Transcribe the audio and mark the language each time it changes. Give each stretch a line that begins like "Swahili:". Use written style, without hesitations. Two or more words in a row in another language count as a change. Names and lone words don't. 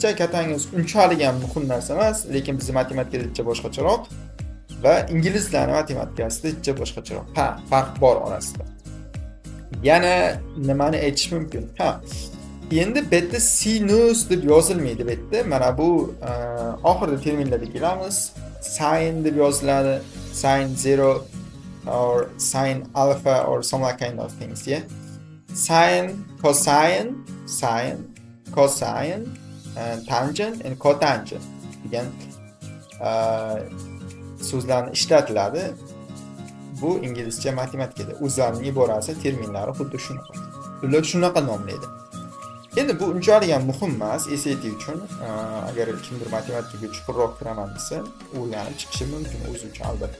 Uzbek: Kotangiz unchalik ham muhim narsa emas, lekin bizning matematikada boshqacharoq va inglizlarning matematikasida boshqacharoq. Farq bor orasida. Yana nimani aytish mumkin? Endi bitta sinus deb yozilmaydi bitta. Mana bu oxirgi terminlarga kelamiz. Sin deb yoziladi.
English: Sin 0 or sin alpha or some kind of things, yeah. Sin, cosine, tangent and cotangent
Uzbek: degan so'zlarni ishlatiladi. Bu inglizcha matematikada o'zlarining iborasi, terminlari xuddi shunaqa. Ular shunaqa nomlaydi. Endi bu unchalik ham muhim emas SAT uchun. Agar kimdir matematikaga chuqurroq kiraman desa, o'rganib chiqishi mumkin o'zi uchun albatta.